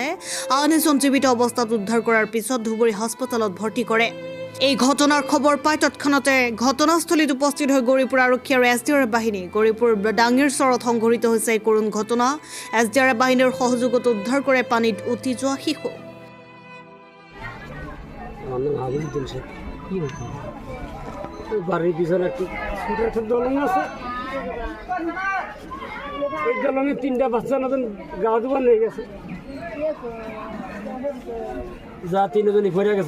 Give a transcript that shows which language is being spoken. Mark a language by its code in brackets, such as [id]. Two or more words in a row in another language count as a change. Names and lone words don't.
[as] আন এজন জীৱিত অৱস্থাত উদ্ধাৰ কৰাৰ পিছত ধুবুৰী হাস্পতালত ভৰ্তি কৰে। এই ঘটনাৰ খবৰ পাই তৎক্ষণাতে ঘটনাস্থলীত উপস্থিত হৈ গৌৰীপুৰ আৰক্ষী আৰু SDRF বাহিনী। গৌৰীপুৰ ডাঙিৰ চৰত সংঘটিত হৈছে এই কৰুণ ঘটনা। SDRF বাহিনীৰ সহযোগত উদ্ধাৰ কৰে পানীত উটি যোৱা শিশু। [bn] বাড়ির পিছনে একটু ছোট একটা দলং আছে, ওই দলঙে তিনটা বাচ্চা নতুন গা দুবার নিয়ে গেছে, যা তিনজনই পড়ে গেছে।